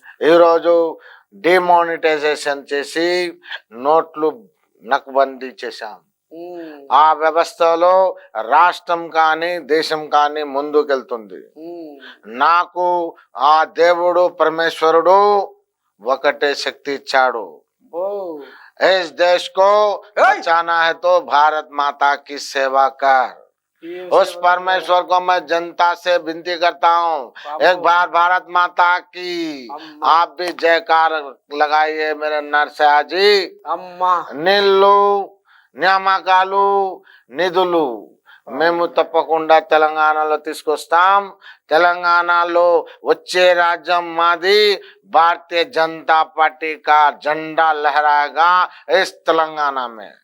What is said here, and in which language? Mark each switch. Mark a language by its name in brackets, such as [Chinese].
[Telugu] ఈరోజు డిమానిటైజేషన్ చేసి నోట్లు నక్బందీ చేశాం. ఆ వ్యవస్థలో రాష్ట్రం కానీ దేశం కానీ ముందుకెళ్తుంది. నాకు ఆ దేవుడు పరమేశ్వరుడు ఒకటే శక్తి ఇచ్చాడు. [Hindi] इस देश को बचाना है तो भारत माता की सेवा कर. उस परमेश्वर को मैं जनता से विनती करता हूँ, एक बार भारत माता की आप भी जयकार लगाइए मेरे नरसया जी। [Telugu] అమ్మా నీళ్ళు నియామకాలు నిధులు మేము తప్పకుండా తెలంగాణలో తీసుకొస్తాం. తెలంగాణలో వచ్చే రాజ్యం మాది. [Hindi] భారతీయ జనతా పార్టీ కా జెండా లహరాగా ఇస్ తెలంగాణ మే.